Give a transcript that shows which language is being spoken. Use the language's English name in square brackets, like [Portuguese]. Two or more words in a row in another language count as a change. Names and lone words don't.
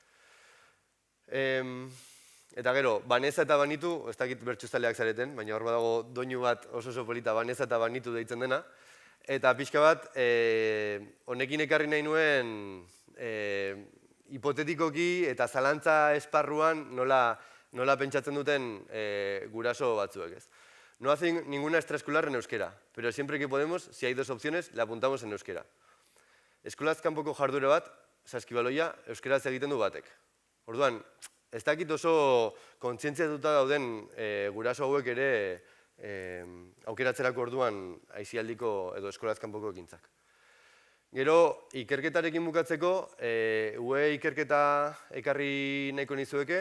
[Basque] Eta gero, Baneza eta Banitu, ez dakit bertxuzaleak zareten, baina hor badago doinu bat oso polita Baneza eta Banitu deitzen dena, eta pixka bat, honekin ekarri nahi nuen hipotetikoki eta zalantza esparruan nola pentsatzen duten guraso batzuek, ez? [Spanish] No hacen ninguna extraescolar en euskera, pero siempre que podemos, si hay dos opciones, le apuntamos en euskera. [Basque] Eskolaz kanpoko jardure bat, saskibaloia, euskeraz egiten du batek. Orduan, ez dakit oso kontzientziatuta dauden guraso hauek ere aukeratzerako orduan aisialdiko edo eskolaz kanpoko ekintzak. Gero, ikerketarekin bukatzeko, UE ikerketa ekarri nahiko nizueke.